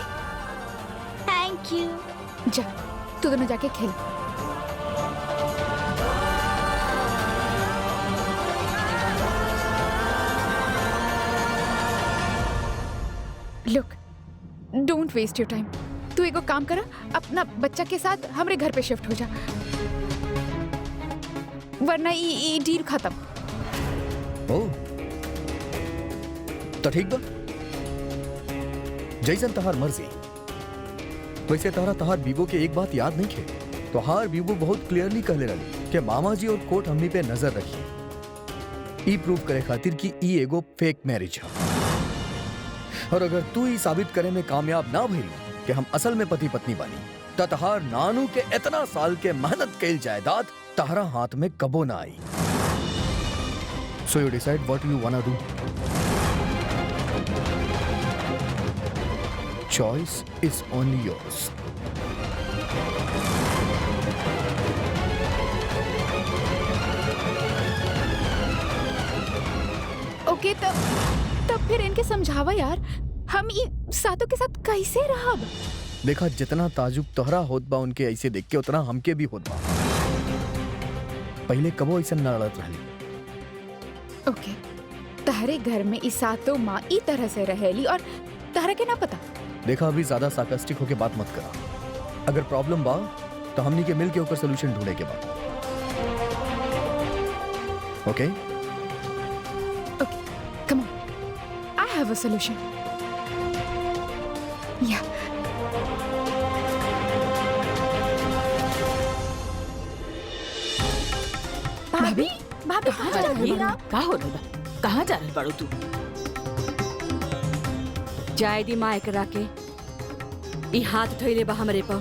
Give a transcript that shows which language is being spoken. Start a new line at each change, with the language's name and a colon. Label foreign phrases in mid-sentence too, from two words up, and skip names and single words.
English: Thank you.
Bhojpuri: जा तू दोनों जाके खेल।
English: Look, don't waste your time.
Bhojpuri: तू एगो काम करा, अपना बच्चा के साथ हमरे घर पे शिफ्ट हो जा, वरना ये डील खत्म। ओ तो ठीक बा, जैसन तहार मर्जी। वैसे तहार बीबो के एक बात याद नहीं खे। तोहार बीबो बहुत क्लियरली कहले रही कि मामा जी और कोर्ट हमनी पे नजर रखी, ई प्रूव करे खातिर कि ई एगो
English: fake marriage
Bhojpuri: है। और अगर तू ई साबित करे में कामयाब ना भइल कि हम असल में पति पत्नी बानी, तो तहार नानू के इतना साल के मेहनत कैल जायदाद तहरा हाथ में कबो ना आई।
English: So you decide what you wanna do. Choice is only yours.
Bhojpuri: ओके तब फिर इनके समझावा यार, हम ये सातों के साथ कैसे रहब? देखा जितना ताजुब तोहरा होत बा उनके ऐसे देख के उतना हमके भी होत बा। पहले कबो ऐसा ना लड़त रहली। ओके, तहरे घर में इस सातों माँ ई तरह से रहेली और तहरा के ना पता। देखा अभी ज्यादा सार्कास्टिक होके बात मत करा। अगर प्रॉब्लम बा तो हमनी के मिल के ऊपर सोल्यूशन ढूंढे के बाद। ओके
English: Okay come on, I have a solution. या
Bhojpuri: भाभी भाभी कहाँ जा रही है? कहाँ हो रहा? कहाँ जा रही बाड़ू तू? जाए दी माँ एकरा के, ई हाथ उठैले बा हमरे पर।